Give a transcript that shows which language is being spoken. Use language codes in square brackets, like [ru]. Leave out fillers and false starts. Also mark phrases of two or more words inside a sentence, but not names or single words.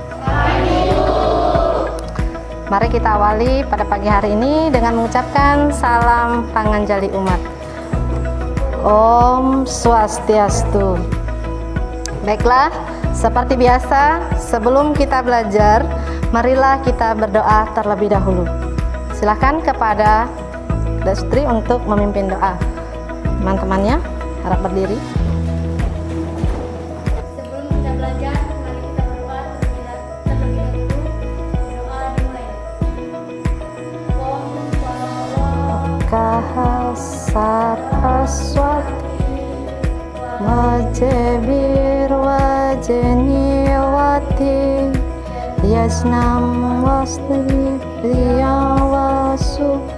[id] Mari kita awali pada pagi hari ini dengan mengucapkan salam panganjali umat. [sa] Om Swastiastu. [id] Baiklah, seperti biasa, sebelum kita belajar, marilah kita berdoa terlebih dahulu. Silakan kepada Destri untuk memimpin doa. Teman-temannya, harap berdiri. [sa] Saraswati Majebir Wajeniwati Yasnam Wasti Priyawasu.